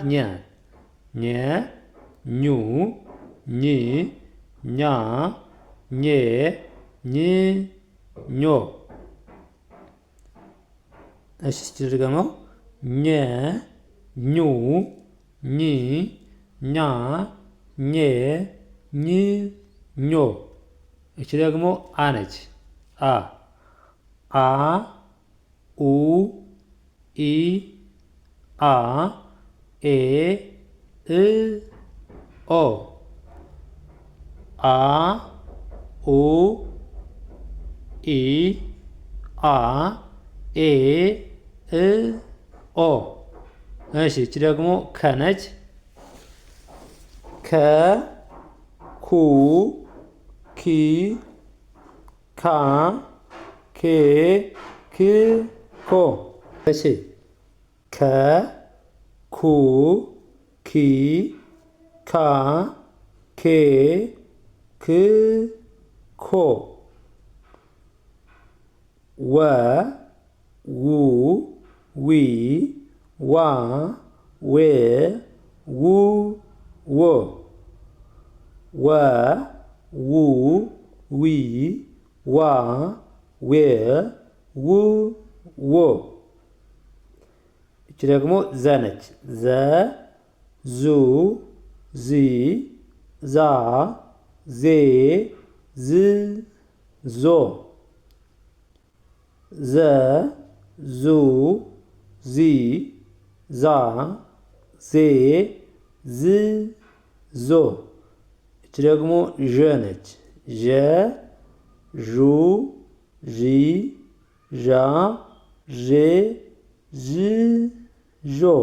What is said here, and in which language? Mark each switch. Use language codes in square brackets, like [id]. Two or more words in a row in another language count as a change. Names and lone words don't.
[am] ኘ ናት። ኘ፣ ኙ፣ ኝ፣ ኛ፣ ኘ፣ ኝ፣ ኞ። እሺ እስኪ ድገመው። ኘ፣ ኙ፣ ኝ፣ ኛ፣ ኘ፣ ኝ፣ ኞ። እቺ ደግሞ አ ነች። አ አ ኡ ኢ አ ኤ እ ኦ አ ኡ ኢ አ ኤ እ ኦ። እሺ እቺ ደግሞ ከነች። ከ ኩ ኪ ካ ኬ ክ ኮ። እሺ ከ ኩ ኪ ካ ኬ ክ ኮ። ወ ው ዊ ዋ ዌ ው ዎ። ወ ው ዊ ዋ ዌ ው ዎ። እቺ ደግሞ ዘ ነች። ዘ ዙ ዚ ዛ ዜ ዝ ዞ። ዘ ዙ ዚ ዛ ዜ ዝ ዞ። እቺ ደግሞ ዠ ነች። ዠ ዡ ዢ ዣ ዤ ዥ ዦ።